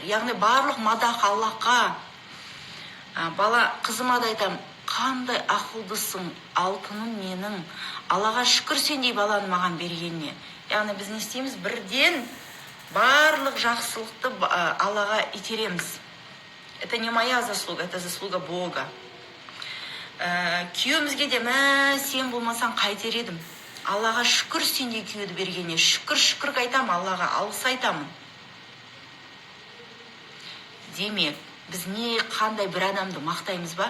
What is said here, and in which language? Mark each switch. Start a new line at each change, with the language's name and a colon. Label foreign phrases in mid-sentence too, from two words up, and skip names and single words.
Kazakh: Яғни барлық мадақ Аллаға. Қызыма да айтам, қандай ақылдысың, алтыным менің. Аллаға шүкір сендей баланы маған бергеніне. Яғни біз не істейміз? Бірден барлық жақсылықты Аллаға итереміз.
Russian: Это не моя заслуга, это заслуга Бога.
Kazakh: Күйеуімізге де, сен болмасаң қайтер едім. Аллаға шүкір сендей күйеуді бергеніне. Шүкір айтам, Аллаға алғыс айтамын. Демек, біз не қандай бір адамды мақтаймыз ба?